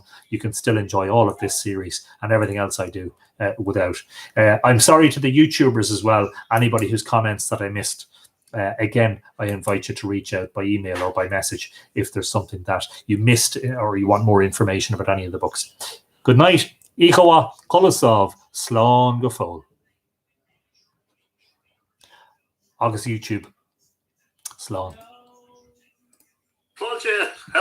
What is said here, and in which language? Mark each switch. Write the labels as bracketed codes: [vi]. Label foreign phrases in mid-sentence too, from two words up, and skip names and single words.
[en] You can still enjoy all of this series and everything else I do without. I'm sorry to the YouTubers as well, anybody whose comments that I missed. Again, I invite you to reach out by email or by message if there's something that you missed or you want more information about any of the books. Good night. [ga] Ichawa Kolosov, Slán go fóill. Agus YouTube. Slán. [en] Hello.